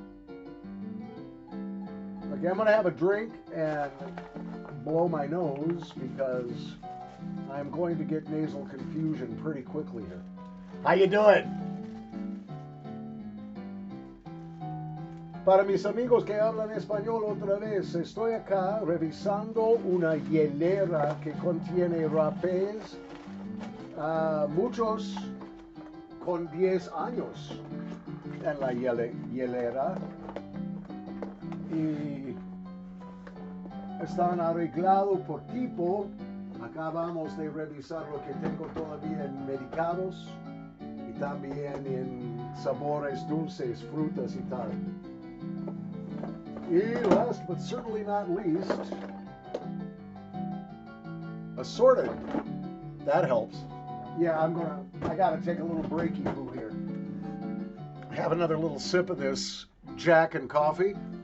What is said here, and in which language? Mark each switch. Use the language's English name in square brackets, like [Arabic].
[English] Okay, I'm going to have a drink and blow my nose because I'm going to get nasal confusion pretty quickly here. How you doing? [Spanish] Para mis amigos que hablan español otra vez, estoy acá revisando una hielera que contiene rapés, muchos con 10 años en la hielera. Y están arreglados por tipo. Acabamos de revisar lo que tengo todavía en medicados y también en sabores dulces, frutas y tal. [English] Y last but certainly not least, assorted. That helps. Yeah, I gotta take a little breaky poo here. Have another little sip of this Jack and coffee.